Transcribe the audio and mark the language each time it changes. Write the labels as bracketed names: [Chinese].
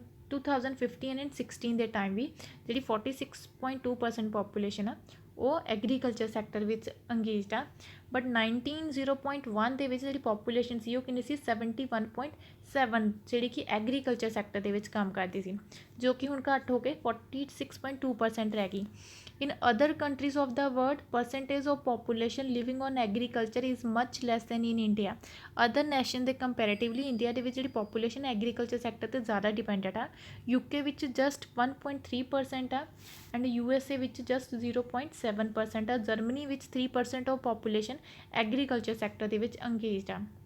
[Punjabi] 2015 and 16 ਦੇ time ਵੀ ਜਿਹੜੀ 46.2% population ਆ ਉਹ ਐਗਰੀਕਲਚਰ ਸੈਕਟਰ ਵਿੱਚ ਅੰਗੇਜਡ ਆ। ਬਟ 1901 ਦੇ ਵਿੱਚ ਜਿਹੜੀ ਪੋਪੂਲੇਸ਼ਨ ਸੀ ਉਹ ਕਿੰਨੀ ਸੀ 71.7 ਜਿਹੜੀ ਕਿ ਐਗਰੀਕਲਚਰ ਸੈਕਟਰ ਦੇ ਵਿੱਚ ਕੰਮ ਕਰਦੀ ਸੀ, ਜੋ ਕਿ ਹੁਣ ਘੱਟ ਹੋ ਕੇ 46.2% ਰਹਿ ਗਈ। [English] In other countries of the world, percentage of population living on agriculture is much less than in India। Other nation [Punjabi] ਦੇ comparatively ਇੰਡੀਆ ਦੇ ਵਿੱਚ ਜਿਹੜੀ population ਐਗਰੀਕਲਚਰ ਸੈਕਟਰ 'ਤੇ ਜ਼ਿਆਦਾ ਡਿਪੈਂਡੈਂਟ ਆ। UK ਵਿੱਚ ਜਸਟ 1.3% ਆ ਐਂਡ USA ਵਿੱਚ ਜਸਟ 0.7% ਆ। ਜਰਮਨੀ ਵਿੱਚ 3% ਆਫ ਪੋਪੂਲੇਸ਼ਨ ਐਗਰੀਕਲਚਰ ਸੈਕਟਰ ਦੇ ਵਿੱਚ ਅੰਗੇਜਡ ਆ।